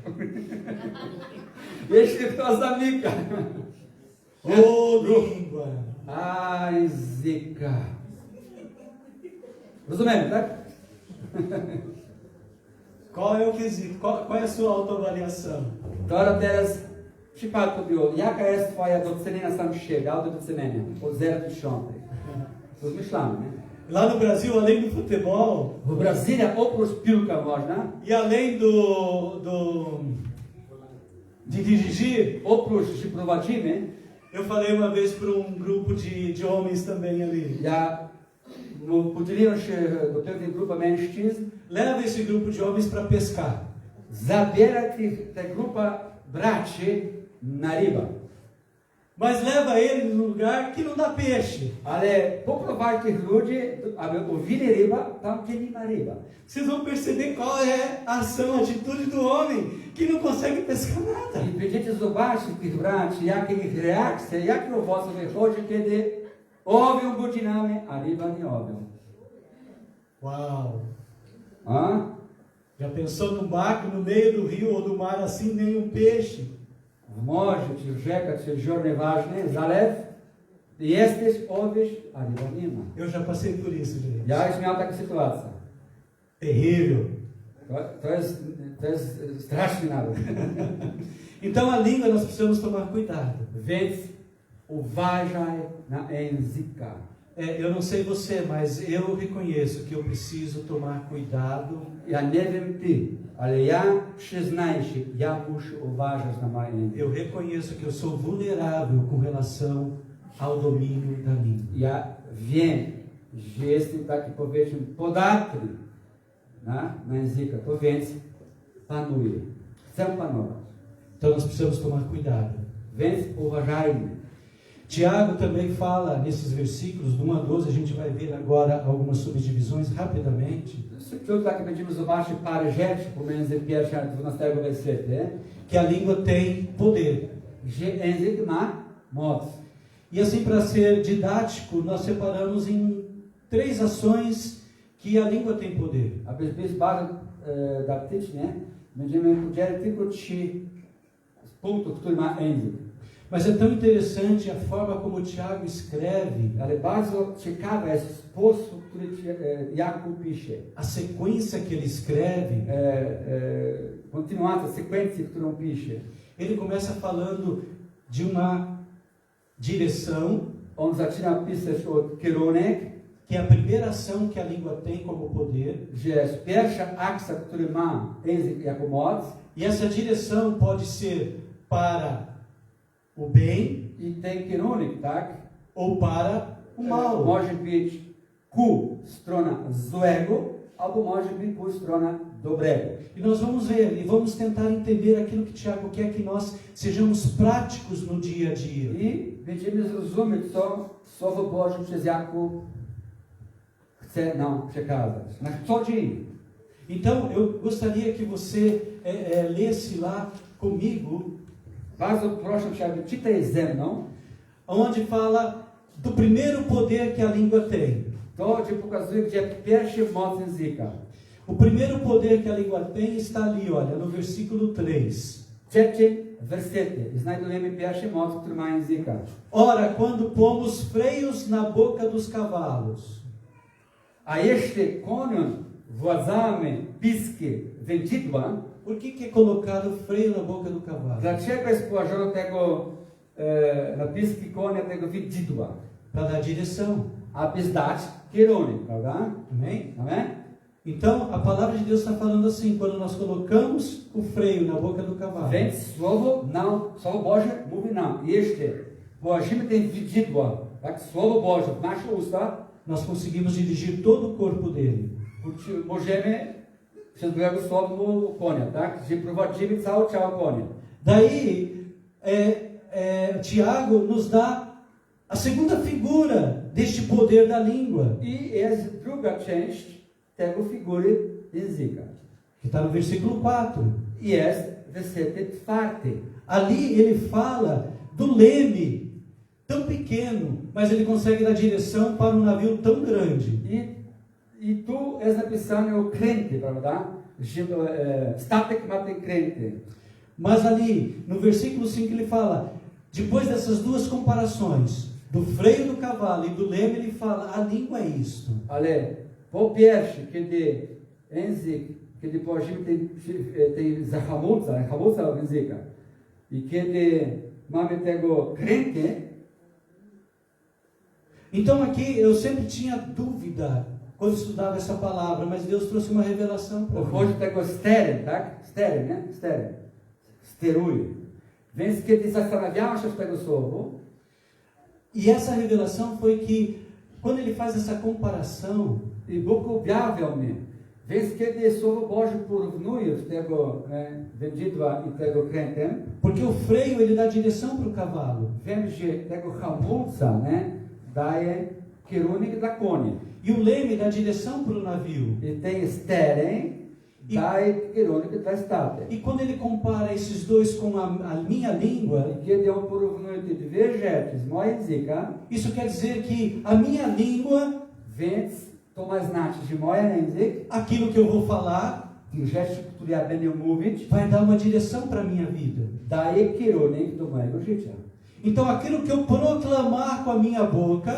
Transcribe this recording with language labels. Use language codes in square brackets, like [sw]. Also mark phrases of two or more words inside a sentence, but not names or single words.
[pl] Jeśli kto zamyka. [pt] ô língua. [pl] A języka. Rozumiemy, tak? [pt] Qual é o quesito? Qual é a sua autoavaliação? [pl] Teraz w przypadku było, jaka jest twoja docenienia sam siebie, autodocenienia, od 0 do 10. Rozmyślamy, nie? [pt] Lá no Brasil, além do futebol [pl] W Brazylii oprócz piłka można, [pt] e além de dirigir, [pl] oprócz, że prowadzimy, [pt] eu falei uma vez para grupo de homens também ali. [pl] ja podzieliłem się do pewnej grupy mężczyzn, [pt] Leva esse grupo de homens para pescar. [pl] zabiera ta grupa braci na rybę. [pt] Mas leva ele num lugar que não dá peixe. [pl] Ale poprowadź tych ludzi, aby łowili rybę tam, gdzie nie ma ryba. [pt] Vocês vão perceber qual é a ação, a atitude do homem que não consegue pescar nada. [pl] I będziecie zobaczyć tych braci, jakie ich reakcje, jakie owoce wychodzi, kiedy łowią godzinami, a ryba nie łowią. Uau! A? [pt] Já pensou num barco no meio do rio ou do mar assim, nenhum peixe? [pl] W morzu, czy w rzekach, czy w jezioro, nieważne, zalew, ty jesteś, łowisz, a ryba nie ma. [pt] Eu já passei por isso, gente. [pl] Ja już miałem taką sytuację. [pt] Terrível. [pl] To jest straszny naród. [pt] Então a língua nós precisamos tomar cuidado. [pl] Więc uważaj na języka. [pt] Eu não sei você, mas eu reconheço que eu preciso tomar cuidado. [pl] Ja nie wiem ty, ale ja przyznaję się, ja muszę uważać na moje język. [pt] Eu reconheço que eu sou vulnerável com relação ao domínio da língua. [pl] Ja wiem, że jestem taki, powiedzmy, podatny na języka, to więc panuję. Chcę panować. [pt] Então nós precisamos tomar cuidado. [pl] Więc uważajmy. [pt] Tiago também fala nesses versículos, do 1 a 12, a gente vai ver agora algumas subdivisões rapidamente, [pl] Szybciutko tak będziemy zobaczyć parę rzeczy pomiędzy 1 a 12 wersetu, [pt] que a língua tem poder. [pl] że język ma moc. [pt] E assim, para ser didático, nós separamos em 3 ações que a língua tem poder. [pl] Aby być bardzo didaktycznie, będziemy podzielić tylko 3 punktów, które ma język. [pt] Mas é tão interessante a forma como Tiago escreve, [pl] Ale bardzo ciekawy jest sposób, który Jakub pisze. [pt] a sequência que ele escreve. [pl] Kontynuacja sekwencji, którą pisze. [pt] Ele começa falando de uma direção, [pl] On zaczyna pisać od kierunek, [pt] que é a primeira ação que a língua tem como poder. [pl] że jest pierwsza akcja, który ma język jako moc. [pt] E essa direção pode ser para o bem [pl] I ten kierunek, tak, [pt] ou para o mal. [pl] może być ku strona złego, albo może być ku strona dobrego. [pt] E nós vamos ver e vamos tentar entender aquilo que Tiago quer que nós sejamos práticos no dia a dia. [pl] I będziemy zrozumieć, co Słowo Boże przez Jakub chce nam przekazać. Na co dzień. [pt] Então, eu gostaria que você lesse lá comigo [pl] Bardzo proszę, aby czytaj ze mną. [pt] onde fala do primeiro poder que a língua tem. [pl] To ci pokazuje, gdzie pierwszy moc języka. [pt] O primeiro poder que a língua tem está ali, olha, no versículo 3. [pl] Trzeci wersety. Znajdujemy pierwszy moc, który ma języka. [pt] Ora, quando pomos freios na boca dos cavalos. [pl] A jeśli koniom władzamy piski wędzidła, [pt] Por que é colocado freio na boca do cavalo? [pl] dlaczego jest położono tego na piski konia tego wędzidła? [pt] Para dar direção. [pl] Aby zdać kierunek, prawda? [pt] Amém? [pl] Amen? [pt] Então, a palavra de Deus está falando assim, quando nós colocamos o freio na boca do cavalo. [pl] Więc Słowo Boże mówi nam, jeśli położymy te wędzidła, tak, Słowo Boże w nasze usta, [pt] Nós conseguimos dirigir todo o corpo dele. [pl] możemy przez błogosławieństwo konia, tak, że prowadzimy całe ciało konia. [pt] Daí, Tiago nos dá a segunda figura deste poder da língua, [pl] I jest druga część tego figury języka. [pt] que está no versículo 4. [pl] Jest wersety 4. [pt] Ali ele fala do leme, tão pequeno, mas ele consegue dar direção para um navio tão grande. [pl] I tu jest napisane o kręty, prawda? Że statek ma te kręty. [pt] Mas ali, no versículo 5, ele fala, depois dessas duas comparações, do freio do cavalo e do leme, ele fala, a língua é isto. [pl] Ale po pierwsze, kiedy położymy te hamulca języka i kiedy mamy tego kręty, [pt] Então aqui eu sempre tinha dúvida quando estudava essa palavra, mas Deus trouxe uma revelação para [pl] pochodzi [pt] mim. [pl] tego steren, tak? Steren, nie? Steren. Steruje. Więc kiedy zastanawiałem się z tego słowa, [pt] E essa revelação foi que, quando ele faz essa comparação, [pl] i Bóg objawiał mi. Więc kiedy Słowo Boże porównuje tego wędzidła i tego krętem, [pt] porque o freio ele dá direção para o cavalo, [pl] wiem, że tego hamulca daje kierunek dla konia. [pt] e o leme dá direção para o navio. [pl] I ten steren daje kierunek dla statek. [pt] E quando ele compara esses dois com a minha língua, [pl] I kiedy on porównuje te dwie rzeczy z mojego języka, [pt] isso quer dizer que a minha língua, [pl] więc to ma znaczyć, że mój język, [pt] aquilo que eu vou falar, [pl] tych rzeczy, które ja będę mówić, [pt] vai dar uma direção para a minha vida. [pl] daje kierunek do mojego życia. [pt] Então aquilo que eu proclamar com a minha boca,